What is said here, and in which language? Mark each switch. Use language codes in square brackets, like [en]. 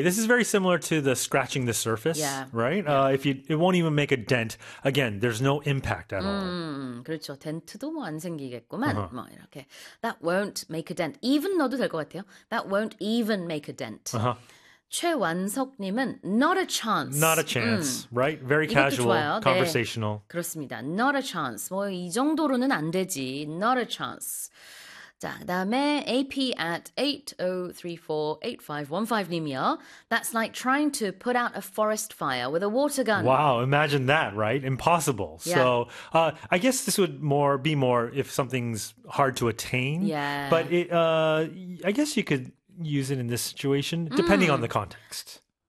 [en] This is very similar to the scratching the surface, right? If you it won't even make a dent. Again, there's no impact at all. [ko] 그렇죠. 덴트도 뭐안 생기겠구만. 뭐 이렇게 [en] that won't make a dent. Even [ko] 넣어도 될것 같아요. [en] That won't even make a dent. 최완석님은 not a Not a chance. chance, right? Very [ko] 이것도 [en] casual, [ko] 좋아요. 네. [en] conversational. [ko] 그렇습니다. [en] Not a chance. [ko] 뭐이 정도로는 안 되지. [en] Not a chance. [ko] 자, 그다음에 AP@8034851 5 님이요. [en] That's like trying to put out a forest fire with a water gun. Wow, imagine that, right? Impossible. So, I guess this would more be more if something's hard to attain, but I guess you could use it in this situation, depending on the context.